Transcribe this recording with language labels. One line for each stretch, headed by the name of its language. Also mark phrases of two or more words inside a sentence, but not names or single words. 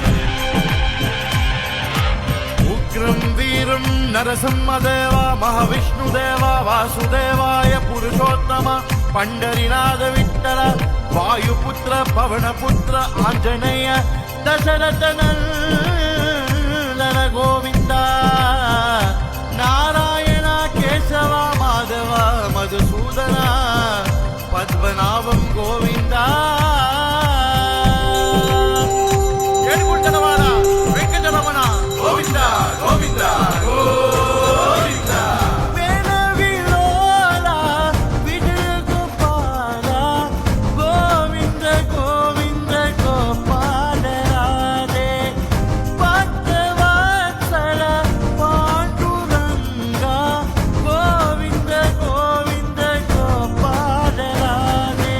Sanskrit: उग्रं वीरं नरसिंहदेव महाविष्णुदेव वासुदेवाय पुरुषोत्तम पंडरीनाथ विठ्ठल वायुपुत्र पवनपुत्र आंजनेय दशरथ नंदन गोविंद नारायण केशव माधव मधुसूदन पद्मनाभं गोविंद।
Telugu: ఏడుగుంటలవాడ వెంకటరమణ గోవింద గోవింద గోవింద। వేణ విలోల విజయ గోపాల గోవింద గోవింద గోపాల రాధే, భక్తవత్సల పాండురంగ గోవింద గోవింద గోపాల రాధే।